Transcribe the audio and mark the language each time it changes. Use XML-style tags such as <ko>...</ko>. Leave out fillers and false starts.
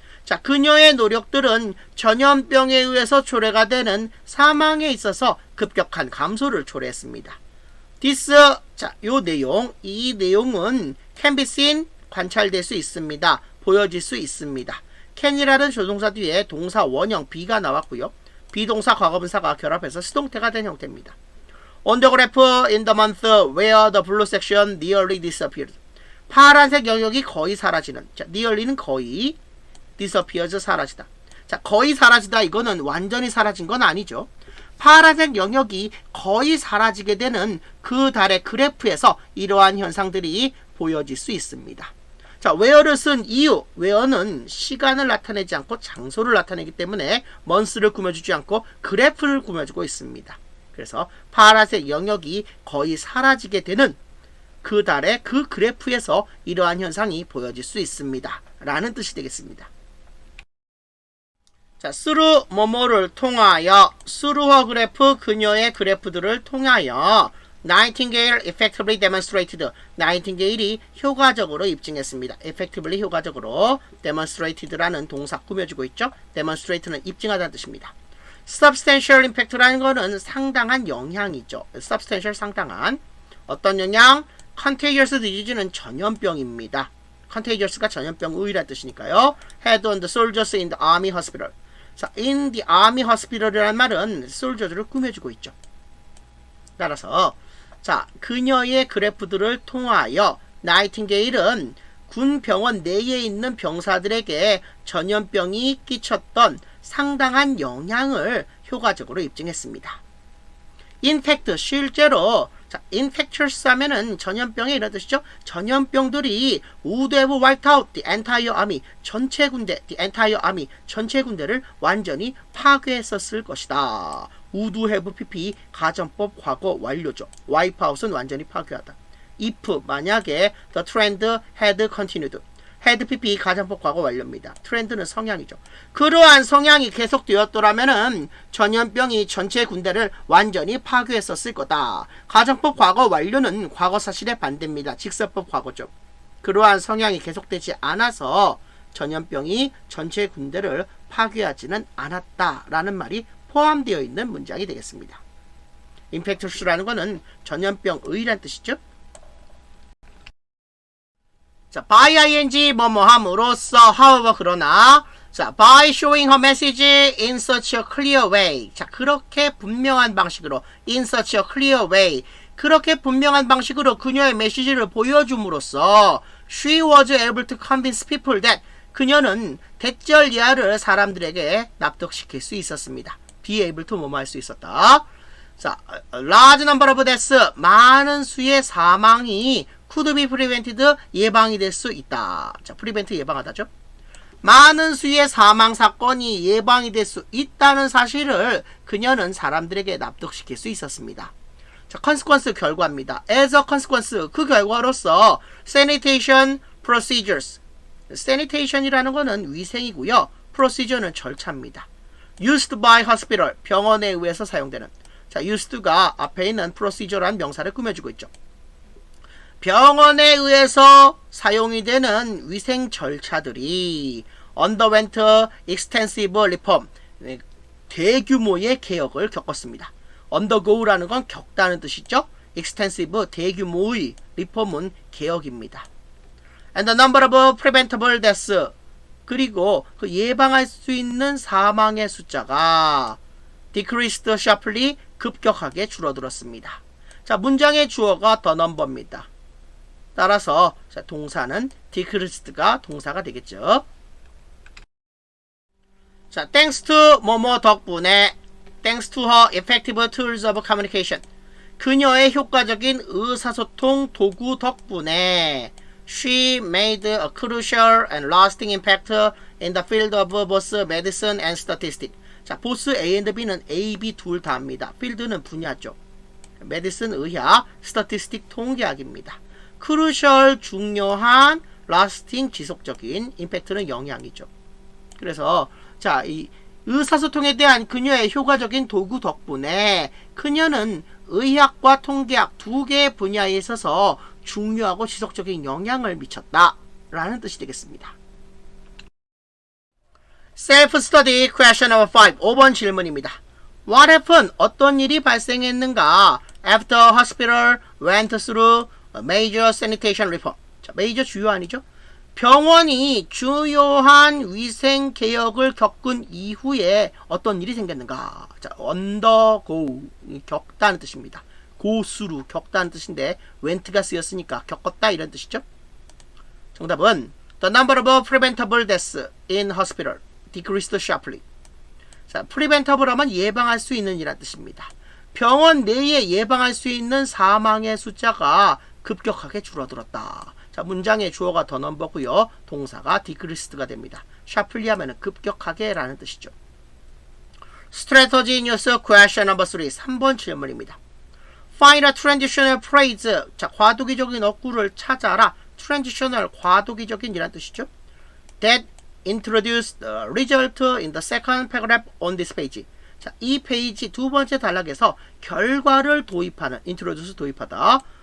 <ko>자, 그녀의 노력들은 전염병에 의해서 초래가 되는 사망에 있어서 급격한 감소를 초래했습니다.</ko> <en>This,</en> <ko>자, 이 내용은</ko> <en>can be seen,</en> <ko>관찰될 수 있습니다. 보여질 수 있습니다. can이라는 조동사 뒤에 동사 원형 be가 나왔고요. 비동사 과거분사가 결합해서 수동태가 된 형태입니다.</ko> <en>On the graph in the month where the blue section nearly disappeared.</en> <ko>파란색 영역이 거의 사라지는. 자, nearly는 거의, disappears 사라지다. 자, 거의 사라지다 이거는 완전히 사라진 건 아니죠. 파란색 영역이 거의 사라지게 되는 그 달의 그래프에서 이러한 현상들이 보여질 수 있습니다. 자, where를 쓴 이유, where는 시간을 나타내지 않고 장소를 나타내기 때문에 month를 꾸며주지 않고 그래프를 꾸며주고 있습니다. 그래서 파란색 영역이 거의 사라지게 되는 그 달의 그 그래프에서 이러한 현상이 보여질 수 있습니다. 라는 뜻이 되겠습니다.</ko> <en>자, through</en> <ko>뭐뭐를 통하여,</ko> <en>through her graph,</en> <ko>그녀의 그래프들을 통하여</ko> <en>Nightingale effectively demonstrated.</en> <ko>나이팅게일이 효과적으로 입증했습니다. effectively 효과적으로 demonstrated라는 동사 꾸며주고 있죠. demonstrate는 입증하다는 뜻입니다.</ko> <en>substantial impact</en> <ko>라는 거는 상당한 영향이죠. substantial 상당한 어떤 영향?</ko> <en>contagious disease</en> <ko>는 전염병입니다. contagious가 전염병의라는 뜻이니까요.</ko> <en>had on the soldiers in the army hospital.</en> <ko>자,</ko> <en>in the army hospital</en> <ko>이라는 말은 soldiers를 꾸며주고 있죠. 따라서 자, 그녀의 그래프들을 통하여 나이팅게일은 군 병원 내에 있는 병사들에게 전염병이 끼쳤던 상당한 영향을 효과적으로 입증했습니다. 인팩트, 실제로, 자, infectious 하면은 전염병에 이런 뜻이죠. 전염병들이</ko> <en>would have wiped out the entire army,</en> <ko>전체 군대,</ko> <en>the entire army,</en> <ko>전체 군대를 완전히 파괴했었을 것이다.</ko> <en>would have pp,</en> <ko>가정법 과거 완료죠.</ko> <en>wipe out</en> <ko>은 완전히 파괴하다.</ko> <en>if,</en> <ko>만약에</ko> <en>the trend had continued, had pp,</en> <ko>가정법 과거 완료입니다. 트렌드는 성향이죠. 그러한 성향이 계속되었더라면은 전염병이 전체 군대를 완전히 파괴했었을 거다. 가정법 과거 완료는 과거 사실의 반대입니다. 직설법 과거죠. 그러한 성향이 계속되지 않아서 전염병이 전체 군대를 파괴하지는 않았다라는 말이 포함되어 있는 문장이 되겠습니다. infectious라는 거는 전염병의란 뜻이죠.</ko> <en>자, by ing</en> <ko>뭐뭐함으로써</ko> <en>however</en> <ko>그러나</ko> <en>자, by showing her message in such a clear way.</en> <ko>자, 그렇게 분명한 방식으로</ko> <en>in such a clear way.</en> <ko>그렇게 분명한 방식으로 그녀의 메시지를 보여줌으로써</ko> <en>she was able to convince people that</en> <ko>그녀는 대절예하를 사람들에게 납득시킬 수 있었습니다.</ko> <en>be able to</en> <ko>뭐뭐 할 수 있었다. 자,</ko> <en>large number of deaths</en> <ko>많은 수의 사망이</ko> <en>could be prevented</en> <ko>예방이 될 수 있다. 자, prevent 예방하다죠. 많은 수의 사망 사건이 예방이 될 수 있다는 사실을 그녀는 사람들에게 납득시킬 수 있었습니다. 자, consequence 결과입니다.</ko> <en>as a consequence</en> <ko>그 결과로서</ko> <en>sanitation procedures</en> <ko>sanitation이라는 거는 위생이고요. procedure는 절차입니다.</ko> <en>used by hospital</en> <ko>병원에 의해서 사용되는 자, used가 앞에 있는 procedure란 명사를 꾸며주고 있죠. 병원에 의해서 사용이 되는 위생 절차들이</ko> <en>underwent extensive reform</en> <ko>대규모의 개혁을 겪었습니다. undergo라는 건 겪다는 뜻이죠. extensive 대규모의 reform은 개혁입니다.</ko> <en>and the number of preventable deaths</en> <ko>그리고 그 예방할 수 있는 사망의 숫자가</ko> <en>decreased sharply</en> <ko>급격하게 줄어들었습니다. 자, 문장의 주어가 the number입니다. 따라서 자, 동사는 decreased가 동사가 되겠죠.</ko> <en>자, thanks to</en> <ko>뭐뭐 덕분에</ko> <en>thanks to her effective tools of communication</en> <ko>그녀의 효과적인 의사소통 도구 덕분에</ko> <en>she made a crucial and lasting impact in the field of both medicine and statistics.</en> <ko>자,</ko> <en>both A and B</en> <ko>는 A, B 둘 다 합니다. field는 분야죠. medicine 의학, statistic 통계학입니다. crucial 중요한, lasting 지속적인, impact는 영향이죠. 그래서 자, 이 의사소통에 대한 그녀의 효과적인 도구 덕분에 그녀는 의학과 통계학 두 개의 분야에 있어서 중요하고 지속적인 영향을 미쳤다 라는 뜻이 되겠습니다.</ko> <en>Self-study question number 5</en> <ko>5번 질문입니다.</ko> <en>What happened?</en> <ko>어떤 일이 발생했는가?</ko> <en>After hospital went through a major sanitation reform.</en> <ko>자, major 주요한이죠. 병원이 주요한 위생 개혁을 겪은 이후에 어떤 일이 생겼는가? 자, undergo 겪다는 뜻입니다.</ko> <en>go through</en> <ko>겪다는 뜻인데 went가 쓰였으니까 겪었다 이런 뜻이죠. 정답은</ko> <en>the number of preventable deaths in hospital decreased sharply.</en> <ko>자, preventable 하면 예방할 수 있는 이란 뜻입니다. 병원 내에 예방할 수 있는 사망의 숫자가 급격하게 줄어들었다. 자, 문장의 주어가</ko> <en>the number</en> <ko>고요. 동사가 decreased가 됩니다. sharply 하면은 급격하게 라는 뜻이죠.</ko> <en>Strategy news question number 3</en> <ko>3번 질문입니다.</ko> <en>Find a transitional phrase.</en> <ko>자, 과도기적인 어구를 찾아라. transitional 과도기적인 이란 뜻이죠.</ko> <en>That introduce the result in the second paragraph on this page.</en> <ko>자, 이 페이지 두 번째 단락에서 결과를 도입하는 introduce 도입하다.</ko>